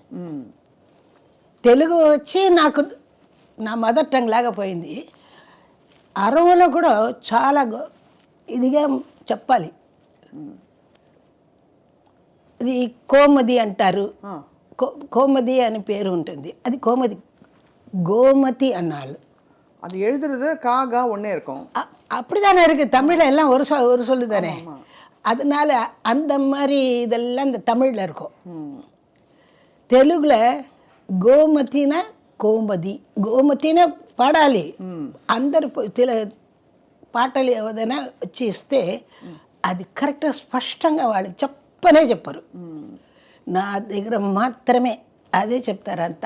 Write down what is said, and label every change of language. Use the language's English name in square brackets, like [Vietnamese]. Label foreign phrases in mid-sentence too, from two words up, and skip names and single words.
[Telugu] తెలుగు వచ్చి నాకు నా [English] mother tongue [Telugu] లాగా పోయింది. అరవంలో కూడా చాలా ఇదిగా చెప్పాలి. ఇది కోమది అంటారు, కోమది అని పేరు ఉంటుంది. అది కోమది, గోమతి అన్నాళ్ళు. [Tamil] அது எழுதுறது காகா ஒன்னே இருக்கும். அப்படிதானே இருக்குது. தமிழில் எல்லாம் ஒரு சொல்லு தானே. அதனால அந்த மாதிரி இதெல்லாம் இந்த தமிழில் இருக்கும். [Telugu] తెలుగుல గోమతిన కోమది గోమతిన పాడాలి. అందరు పాటలు ఏదైనా వచ్చి ఇస్తే అది కరెక్ట్గా స్పష్టంగా వాళ్ళు చెప్పరు. నా దగ్గర మాత్రమే అదే చెప్తారు అంతా.